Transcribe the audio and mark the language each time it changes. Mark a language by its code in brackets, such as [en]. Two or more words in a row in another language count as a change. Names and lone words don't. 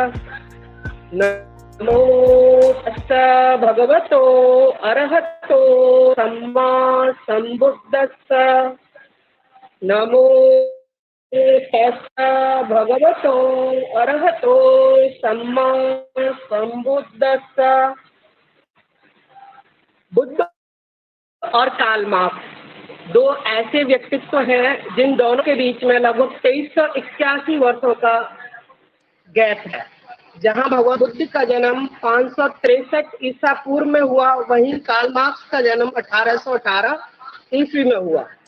[pi] नमो तस्सा भगवतो अरहतो सम्मा संबुद्दस्सा। नमो तस्सा भगवतो अरहतो सम्मा संबुद्दस्सा। [hi] बुद्ध और कार्ल मार्क्स दो ऐसे व्यक्तित्व हैं जिन दोनों के बीच में लगभग 2381 वर्षों का गैप है। जहां भगवान बुद्ध का जन्म 563 ईसा पूर्व में हुआ, वहीं कार्ल मार्क्स का जन्म 1818 ईस्वी में हुआ।